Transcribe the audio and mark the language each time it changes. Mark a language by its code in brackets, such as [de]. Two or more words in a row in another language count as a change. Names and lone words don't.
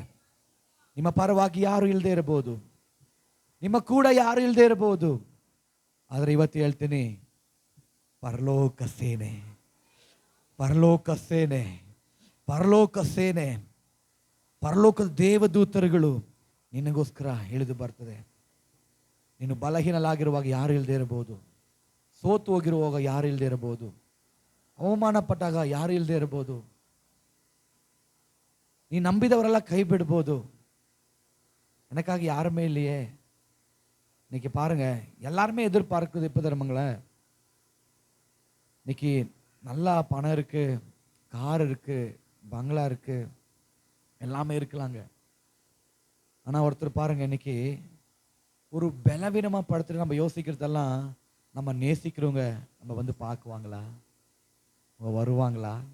[kn] ನಿಮ್ಮ ಪರವಾಗಿ ಯಾರು ಇಲ್ಲದೆ ಇರಬಹುದು, ನಿಮ್ಮ ಕೂಡ ಯಾರು ಇಲ್ಲದೆ ಇರಬಹುದು, ಆದರೆ ಇವತ್ತು ಹೇಳ್ತೀನಿ, ಪರಲೋಕ ಸೇನೆ, ಪರಲೋಕ ಸೇನೆ, ಪರಲೋಕ ಸೇನೆ, ಪರಲೋಕದ ದೇವದೂತರುಗಳು ನಿನಗೋಸ್ಕರ ಇಳಿದು ಬರ್ತದೆ. ನೀನು ಬಲಹೀನಲಾಗಿರುವಾಗ ಯಾರು ಇಲ್ಲದೆ ಇರಬಹುದು, ಸೋತು ಹೋಗಿರುವಾಗ ಯಾರು ಇಲ್ಲದೆ ಇರಬಹುದು, ಅವಮಾನ ಪಟ್ಟಾಗ ಯಾರು ಇಲ್ಲದೆ ಇರಬಹುದು, ನೀ ನಂಬಿದವರೆಲ್ಲ ಕೈ ಬಿಡ್ಬೋದು. [ta] எனக்காக யாருமே இல்லையே. இன்னைக்கு பாருங்க, எல்லாருமே எதிர்பார்க்குது இப்போ தருமங்கள. இன்னைக்கு நல்லா பணம் இருக்கு, கார் இருக்கு, பங்களா இருக்கு, எல்லாமே இருக்கலாங்க. ஆனால் ஒருத்தர் பாருங்க, இன்னைக்கு ஒரு பலவீனமாக படுத்துட்டு நம்ம யோசிக்கிறதெல்லாம் நம்ம நேசிக்கிறவங்க நம்ம வந்து பார்க்குவாங்களா, அவங்க வருவாங்களா?